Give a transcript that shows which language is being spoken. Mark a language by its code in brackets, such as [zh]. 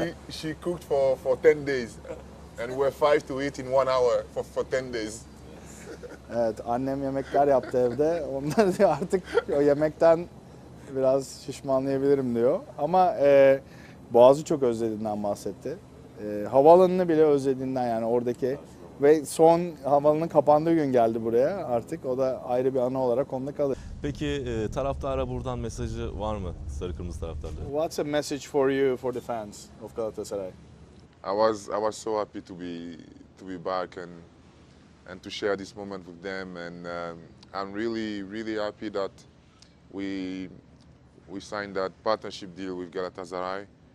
[en] She cooked for 10 days, and we're 5 to eat in 1 hour for 10 days. [tr] Evet, annem yemekler yaptı evde. Onları diyor artık o yemekten biraz şişmanlayabilirim diyor. Ama Boğaz'ı çok özlediğinden bahsetti. Havaalanını bile özlediğinden yani oradaki. Ve son havaalanının kapandığı gün geldi buraya artık. O da ayrı bir anı olarak onda kalır. Peki taraftara buradan mesajı var mı sarı kırmızı taraftarlara? [en] What's a message for you for the fans of Galatasaray? I was so happy to be back and to share this moment with them, and I'm really happy that we signed that partnership deal with Galatasaray.